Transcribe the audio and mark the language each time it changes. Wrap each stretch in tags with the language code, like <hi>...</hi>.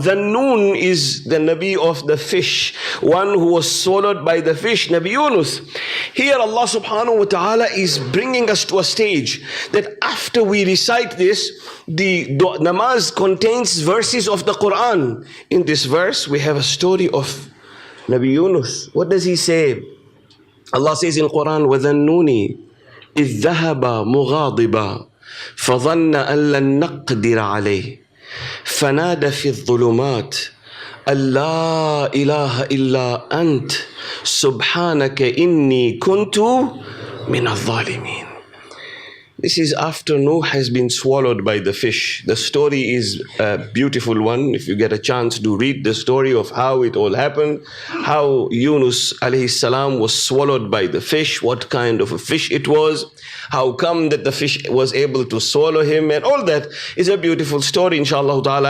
<en>The Noon is the Nabi of the fish, one who was swallowed by the fish, Nabi Yunus. Here Allah subhanahu wa ta'ala is bringing us to a stage that after we recite this, the namaz contains verses of the Quran. In this verse, we have a story of Nabi Yunus. What does he say? Allah says in Quran,</en> <ar>وَذَنُّونِ إذ ذهب مغاضبا فظن أن لن نقدر عليه فنادى في الظلمات أن لا إله إلا أنت سبحانك إني كنت من الظالمين.</ar> <en>This is after Noah has been swallowed by the fish. The story is a beautiful one. If you get a chance to read the story of how it all happened, how Yunus alayhi salam was swallowed by the fish, what kind of a fish it was, how come that the fish was able to swallow him, and all that is a beautiful story, inshallah ta'ala.</en>